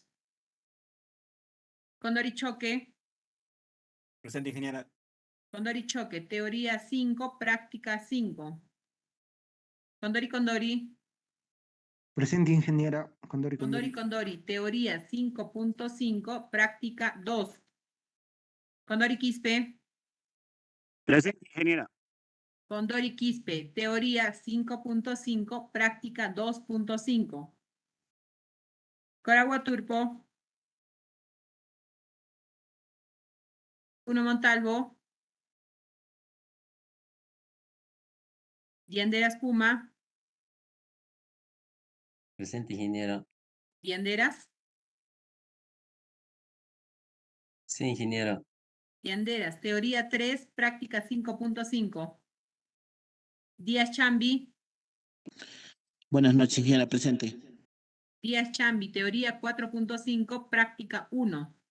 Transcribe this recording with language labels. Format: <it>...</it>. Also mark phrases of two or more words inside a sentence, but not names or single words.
<es>Condori Choque, Presente, ingeniera. Condori Choque, teoría 5, práctica 5. Condori, Presente, ingeniera. Condori, teoría 5.5, práctica 2. Condori Quispe, Presente, ingeniera. Condori Quispe, teoría 5.5, práctica 2.5. Coragua Turpo, Uno Montalvo, Dianderas Puma, Presente, ingeniera. Dianderas, Sí, ingeniera. Dianderas, teoría 3, práctica 5.5. Díaz Chambi, Buenas noches, ingeniera. Presente. Díaz Chambi, teoría 4.5, práctica 1.</es>